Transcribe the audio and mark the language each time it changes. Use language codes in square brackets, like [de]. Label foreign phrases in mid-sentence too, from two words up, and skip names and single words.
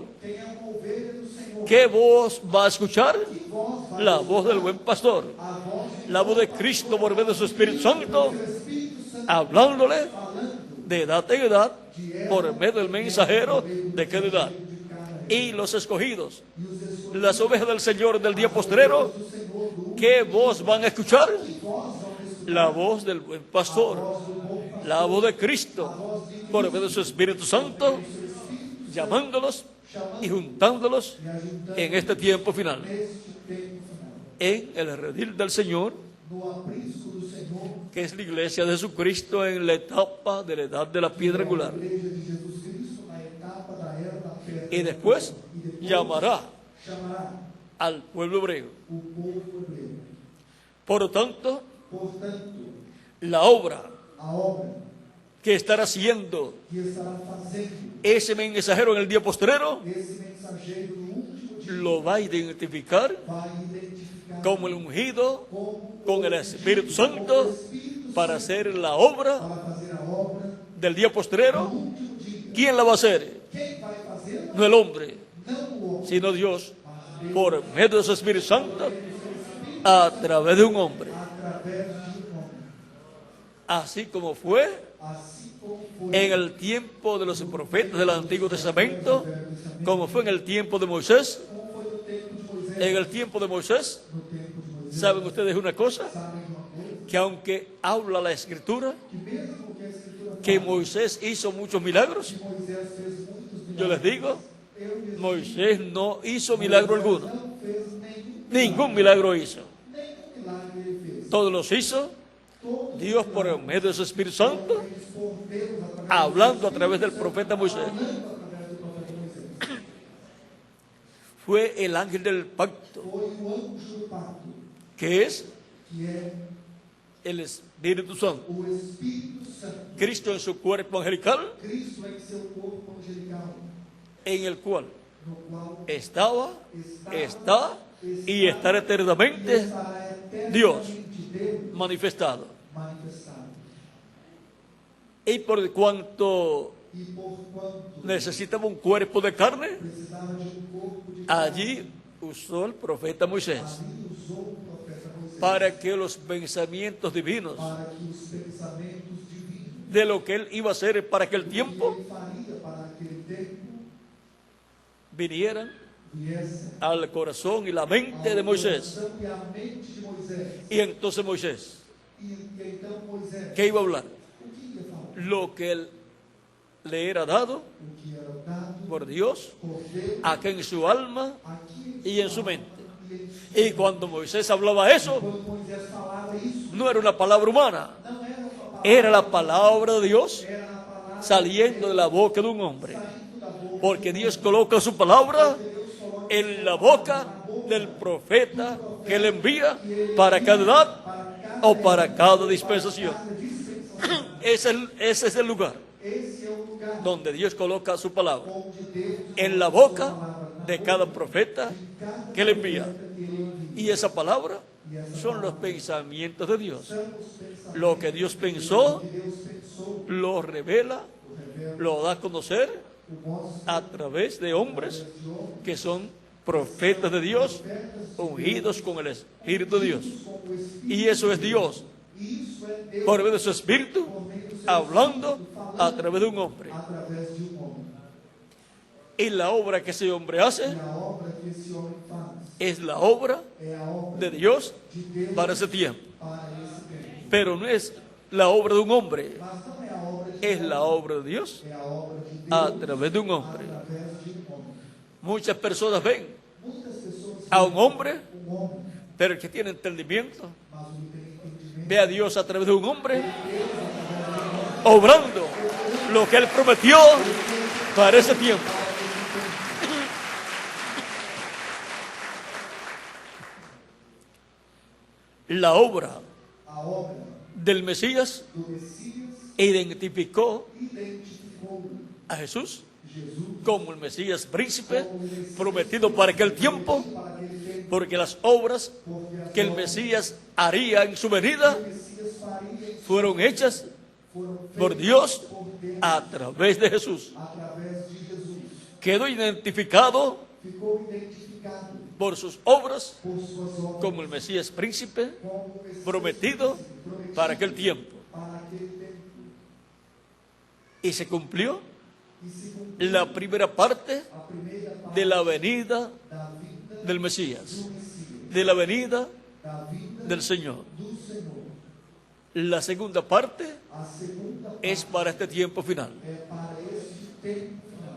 [pt] Quem é uma ovelha do Senhor, [es] ¿qué voz va a escuchar? [pt] que voz vai [es] La voz del buen pastor, [pt] a voz [es] la voz de Cristo por medio de su Espíritu Santo, [pt] do Espírito Santo [es] hablándole [pt] falando [es] de edad en edad por medio del mensajero de cada edad. [pt] de cada [es] Y los escogidos, [pt] e os escolhidos [es] las ovejas del Señor del día postrero, [pt] do Senhor do [es] ¿qué voz van a escuchar? [pt] voz vão escutar [es] La voz del buen pastor, [pt] do bom pastor, [es] la voz de Cristo por medio de su Espíritu Santo, llamándolos y juntándolos [pt] e ajuntando [es] en este tiempo final, [pt] neste tempo final. [es] en el redil del Señor, [pt] No aprisco do Senhor, [es] que es la iglesia de Jesucristo en la etapa de la edad de la piedra [pt] a [es] angular. [pt] igreja de Jesus Cristo, na etapa da era da pedra. [es] Y después [pt] E depois [es] llamará [pt] chamará [es] al pueblo hebreo. [pt] o povo hebreu. [es] Por lo tanto, [pt] Portanto, [es] la obra [pt] a obra [es] que estará haciendo [pt] que estará fazendo [es] ese mensajero en el día postrero [pt] esse mensageiro no último dia [es] lo va a identificar [pt] vai identificar [es] como el ungido [pt] como [es] con el Espíritu Santo [pt] Espírito [es] para hacer la obra [pt] para fazer a obra [es] del día postrero. [pt] no último dia. [es] ¿Quién la va a hacer? [pt] Quem vai fazer? [es] No el hombre, [pt] Não o homem, [es] sino Dios, por medio de su Espíritu Santo, a través de un hombre. [pt] através de homem. [es] Así como fue [pt] Assim como foi [es] en el tiempo de los profetas del Antiguo Testamento, como fue en el tiempo de Moisés. [pt] como foi no tempo de Moisés. [es] En el tiempo de Moisés, [pt] No tempo de Moisés, [es] ¿saben ustedes una cosa? [pt] sabem uma coisa? [es] Que aunque habla la Escritura, [pt] Que mesmo que a Escritura que fala [es] Moisés hizo muchos milagros, [pt] que Moisés fez muitos milagres, [es] yo les digo, [pt] eu mesmo [es] Moisés no hizo milagro alguno. [pt] não fez [es] Ningún milagro hizo. [pt] nenhum milagre ele fez. [es] Todos los hizo [pt] Todos [es] Dios por medio de su Espíritu Santo, [pt] eles por Deus através [es] hablando a través del profeta Moisés. [pt] do profeta Moisés. [es] Fue el ángel del pacto, [pt] Foi o anjo do pacto, [es] que es [pt] que é [es] el Espíritu Santo. [pt] o Espírito Santo. [es] Cristo en su cuerpo angelical, [pt] Cristo em seu corpo angelical, [es] en el cual [pt] no qual [es] estaba, está y estará eternamente [pt] estará eternamente [es] Dios [pt] Deus [es] manifestado. [pt] manifestado. [es] Y por cuanto [pt] E por quanto [es] necesitaba un cuerpo de carne, [pt] precisava de corpo de [es] allí usó el profeta Moisés [pt] ali usou o profeta Moisés [es] para que los pensamientos divinos [pt] para que os pensamentos divinos [es] de lo que él iba a hacer para aquel [pt] que [es] tiempo [pt] ele faria para aquele tempo [es] vinieran [pt] viessem [es] al corazón y la mente de Moisés. [pt] coração e a mente de Moisés. [es] Y entonces Moisés, [pt] E então Moisés, [es] ¿qué iba a hablar? [pt] o que ia falar? [es] Lo que él le era dado [pt] O que era dado [es] por Dios [pt] por Deus [es] aquí en su alma [pt] aqui [es] y en su mente. [pt] e [es] Y cuando Moisés hablaba eso, [pt] quando Moisés falava isso, [es] no era una palabra humana, [pt] não era uma palavra, [es] era la palabra de Dios [pt] era a palavra [es] saliendo de la boca de un hombre. [pt] saindo da boca. [es] Porque Dios coloca su palabra en la boca del profeta que le envía para cada edad o para cada dispensación. Ese es el lugar [pt] Esse é o lugar [es] donde Dios coloca su palabra, [pt] onde Deus [es] en la boca [pt] palavra na [es] de cada profeta que le envía. Y esa palabra son los pensamientos de Dios. Lo que Dios pensó, lo revela, lo da a conocer a través de hombres que son profetas de Dios, ungidos con el Espíritu de Dios. Y eso es Dios, por medio de su Espíritu, hablando a través de un hombre. [pt] através de um homem. [es] Y la obra que ese hombre hace [pt] E a obra que esse homem faz [es] es la obra [pt] é a obra [es] de Dios [pt] de Deus [es] para ese tiempo. [pt] para esse tempo. [es] Pero no es la obra de un hombre, [pt] Mas não é a obra de [es] es la obra de Dios [pt] é a obra de Deus [es] a través de un hombre. [pt] através de um homem. [es] Muchas personas ven [pt] Muitas pessoas [es] a un hombre, [pt] um homem, [es] pero el que tiene entendimiento [pt] mas o que tem entendimento [es] ve a Dios a través de un hombre, obrando lo que Él prometió para ese tiempo. La obra [pt] a obra [es] del Mesías [pt] do Messias [es] identificó [pt] identificou [es] a Jesús [pt] Jesus [es] como el Mesías príncipe prometido para aquel tiempo, [pt] para aquele tempo, [es] porque las obras [pt] porque as [es] que el Mesías haría en su venida [pt] que o Messias faria [es] fueron hechas [pt] foram por feitas [es] Dios [pt] por Deus [es] a través de Jesús. [pt] através de Jesus. [es] Quedó identificado [pt] Ficou identificado [es] por sus obras [pt] por suas obras [es] como el Mesías príncipe [pt] como o Messias [es] prometido [pt] prometido [es] para aquel tiempo. [pt] para aquele tempo. [es] Y se cumplió [pt] E se cumpriu [es] la primera parte [pt] a primeira parte [es] de la venida [pt] da vida [es] del Mesías, [pt] do Messias, [es] de la venida [pt] da vida [es] del Señor. [pt] do Senhor. [es] La segunda parte [pt] A segunda parte [es] es para este tiempo final. [pt] é para este tempo final.